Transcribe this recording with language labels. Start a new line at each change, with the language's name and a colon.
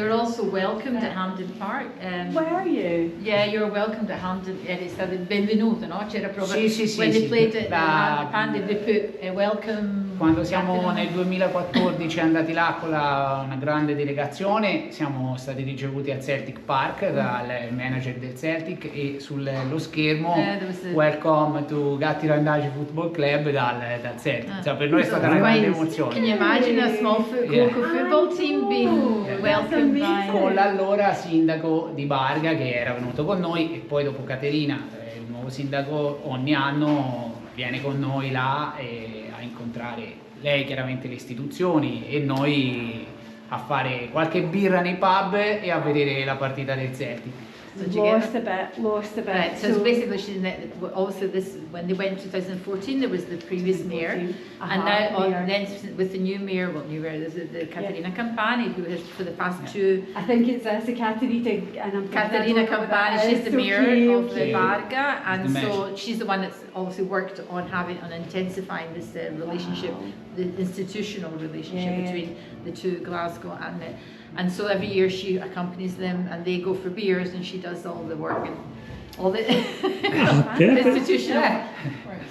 English: were also welcomed at Hampden Park. Were you? Yeah, you were welcomed at Hampden.
Italian: È stato il benvenuto, no? C'era proprio. Sì,
English: When they
Italian: sì.
English: played at Hampden, they put welcome.
Italian: Quando siamo nel 2014 andati là con una grande delegazione, siamo stati ricevuti al Celtic Park dal manager del Celtic e sullo schermo
English: Welcome to
Italian: Gatti Randagi Football Club dal Celtic. Cioè, per noi è stata una grande emozione.
English: Can you imagine a small local football team being welcomed by...
Italian: Con l'allora sindaco di Barga che era venuto con noi, e poi dopo Caterina, il nuovo sindaco, ogni anno viene con noi là a incontrare lei, chiaramente le istituzioni, e noi a fare qualche birra nei pub e a vedere la partita del Celtic.
English: Lost a bit. Right, so basically also this, when they went in 2014 there was the previous mayor, and now then with the new mayor, there's the Caterina Campani, who has for the past two... I think it's Caterina, and I'm Caterina Campani, she's the mayor of the Barga, and so she's the one that's obviously worked on intensifying this relationship, the institutional relationship between the two, Glasgow and so every year she accompanies them and they go for beers and she does all the work and all the institutional work.